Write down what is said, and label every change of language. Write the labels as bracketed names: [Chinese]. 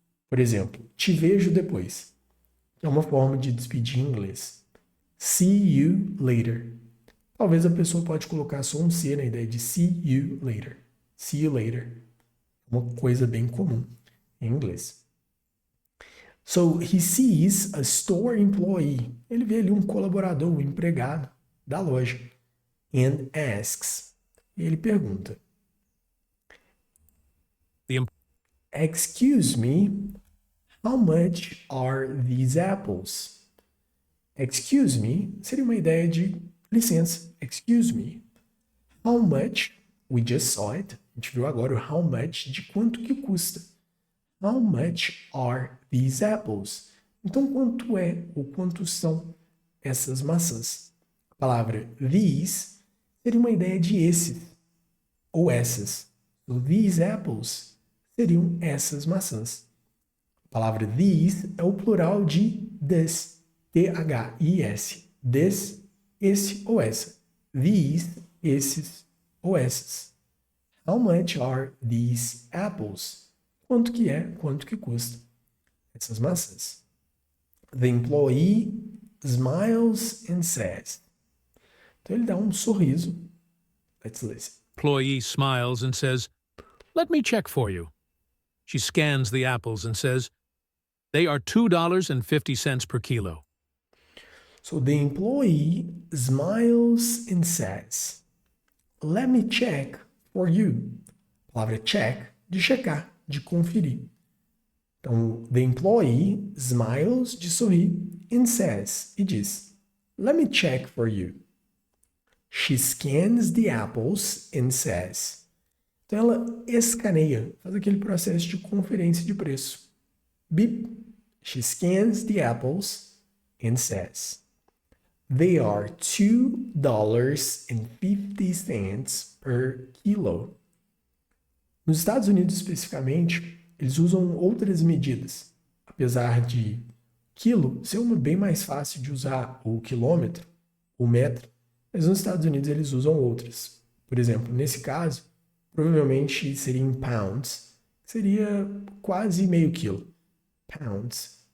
[Portuguese] Por exemplo, te vejo depois. É uma forma de despedir em inglês. [English] See you later. [Portuguese] Talvez a pessoa pode colocar só um C na ideia de see you later. See you later. Uma coisa bem comum em inglês. [English] So, he sees a store employee. [Portuguese] Ele vê ali um colaborador, um empregado da loja. [English] And asks. [Portuguese] E ele pergunta. [English] Excuse me, how much are these apples? Excuse me [Portuguese] seria uma ideia de licença. [English] Excuse me. How much? We just saw it. [Portuguese] A gente viu agora o how much de quanto que custa. [English] How much are these apples? [Portuguese] Então, quanto é ou quantos são essas maçãs? A palavra these seria uma ideia de esses ou essas. [English] So, these apples [Portuguese] seriam essas maçãs. A palavra these é o plural de this. T-H-I-S. This, esse ou essa. These, esses ou essas. [English] How much are these apples? [Portuguese] Quanto que é, quanto que custa essas maçãs? [English] The employee smiles and says. [Portuguese] Então ele dá um sorriso. [English] Let's listen. Employee smiles and says, "Let me check for you." She scans the apples and says, "They are $2.50 per kilo." So the employee smiles and says, "Let me check for you." [Portuguese] A palavra check, de checar, de conferir. Então, the employee smiles, de sorrir, and says, e diz, [English] "Let me check for you." She scans the apples and says. [Portuguese] Então, ela escaneia, faz aquele processo de conferência de preço. Beep. [English] She scans the apples and says, "They are $2.50 per kilo." [Portuguese] Nos Estados Unidos, especificamente, eles usam outras medidas. Apesar de quilo ser uma bem mais fácil de usar, ou quilômetro, ou metro, mas nos Estados Unidos eles usam outras. Por exemplo, nesse caso, provavelmente seria em pounds, seria quase meio quilo. Pounds.